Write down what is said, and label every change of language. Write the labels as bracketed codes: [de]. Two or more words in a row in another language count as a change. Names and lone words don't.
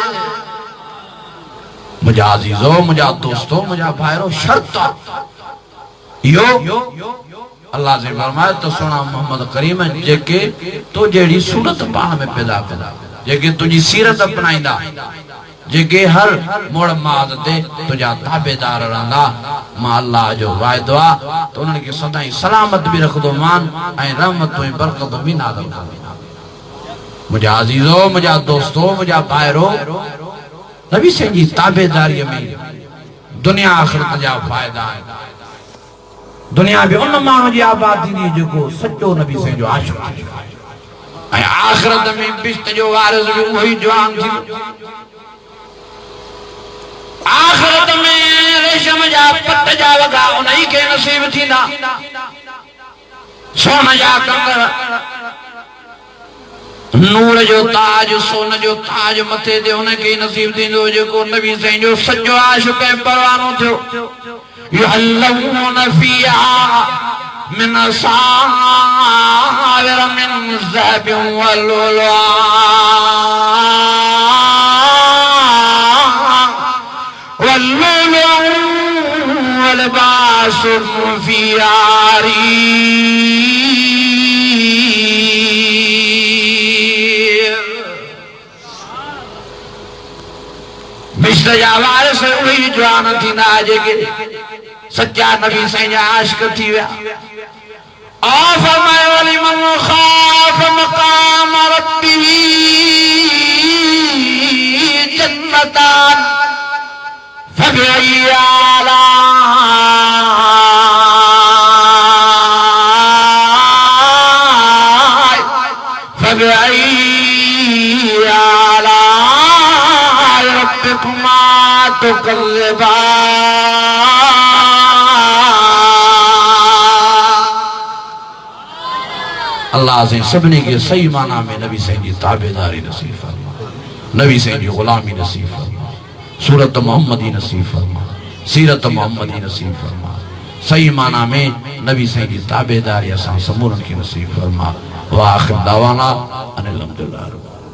[sd] मुंहिंजा अज़ीज़ो मुंहिंजा दोस्तो मुंहिंजा भाइरो शर्त इहो अल्लाह से फरमाए तो सोना मोहम्मद करीम जेके तो जहिड़ी सूरत पाण में पैदा कंदा जेके तुंहिंजी सीरत अपनाईंदा जेके हर मोड़ माद ते तुंहिंजा ताबेदार रहंदा मां अल्लाह जो वाइदो आ तो उन्हनि खे सदाई सलामत भी रखदो मान ऐं रहमत ऐं बरकत भी नाज़िल कंदो। मुझा अजीजो, मुझा दोस्तो, मुझा भाइरो, नबी साईं जी ताबेदारी में दुनिया आखिरत जा फायदा है। दुनिया भी उन माण्हू जी आबाद थींदी जेको सच्चो नबी साईं जो आशिक़ आहे ऐं आखिरत में बिश्त जो वारिस भी वही जवान थींदो। आखिरत में रेशम जा पट जा वगा उन्हीं खे नसीब थींदा। सोन जा कंगड़, नूर जो ताज, सोन जो ताज मथे ते उनखे नसीब थींदो जेको नबी साईं जो सच्चो आशिक़ ऐं परवानो थियो। [ar] يحلون فيها من أساور من ذهب ولؤلؤا ولؤلؤا ولباسهم فيها حرير. [sd] बिश्त जा वारिस उही जवान थींदा जेके सच्चा नबी साईं जा आशिक़ थी विया। और फरमायो [ar] ولمن خاف مقام ربه جنتان فبأي آلاء ربكما تكذبان. [sd] अल्लाह से सबने के सही माना में नबी साईं जी ताबेदारी नसीब फरमा, नबी साईं जी गुलामी नसीब फरमा, सूरत मोहम्मदी नसीब फरमा, सीरत मोहम्मदी नसीब फरमा। सही माना में नबी साईं जी ताबेदारी असां समूरन की नसीब फरमा। [ar] وآخر دعوانا أن الحمد لله.